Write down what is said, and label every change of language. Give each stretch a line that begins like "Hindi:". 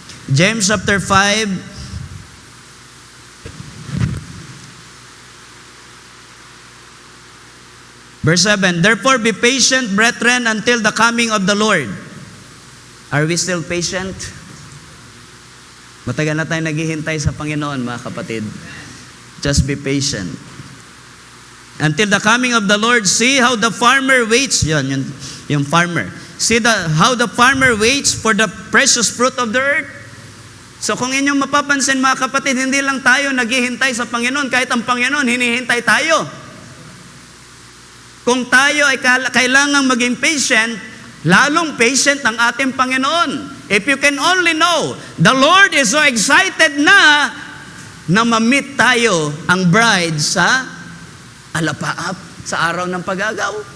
English: James chapter 5, verse 7, therefore be patient, brethren, until the coming of the Lord. Are we still patient?
Filipino: Matagal na tayo naghihintay sa Panginoon, mga kapatid.
English: Just be patient. Until the coming of the Lord, see how the farmer waits. Yung farmer. See how the farmer waits for the precious fruit of the earth.
Filipino: So kung inyong mapapansin mga kapatid, hindi lang tayo naghihintay sa Panginoon, kahit ang Panginoon, hinihintay tayo. Kung tayo ay kailangang maging patient, lalong patient ang ating Panginoon.
English: If you can only know, the Lord is so excited
Filipino: na ma-meet tayo ang bride sa alapaap, sa araw ng pag-agaw.